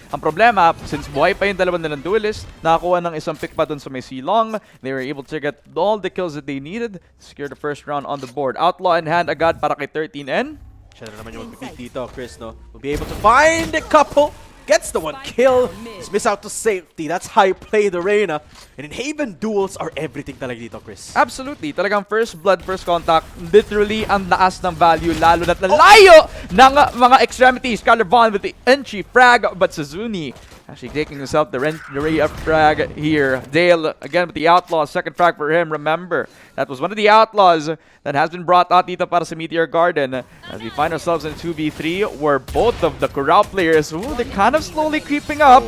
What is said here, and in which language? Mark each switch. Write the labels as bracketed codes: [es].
[tl] Ang problema, [en] since [tl] buhay pa yung dalawa nilang [en] duelist, [tl] nakakuha ng isang [en] pick [tl] pa dun sa may [en] C-long, they were able to get all the kills that they needed to secure the first round on the board. Outlaw in hand [tl] agad para kay [en] 13N. [tl] Siya na naman yung mag-pick dito, Chris, no? [en] Will be able to find a couple. Gets the 1 kill. Just miss out to safety. That's how you play the Reyna. And in Haven, duels are everything [tl] talaga dito, [en] Chris. Absolutely. [tl] Talagang [en] first blood, first contact. [tl] Literally, ang taas ng value. Lalo na't nalayo ng mga extremities. [en] Skylar Von with the entry frag. But Suzune actually taking himself the ray of frag here. Dale, again with the Outlaw. Second frag for him. Remember, that was one of the Outlaws that has been brought out [tl] dito para sa [en] Meteor Garden. As we find ourselves in 2v3 where both of the Curao players, they're kind of slowly creeping up.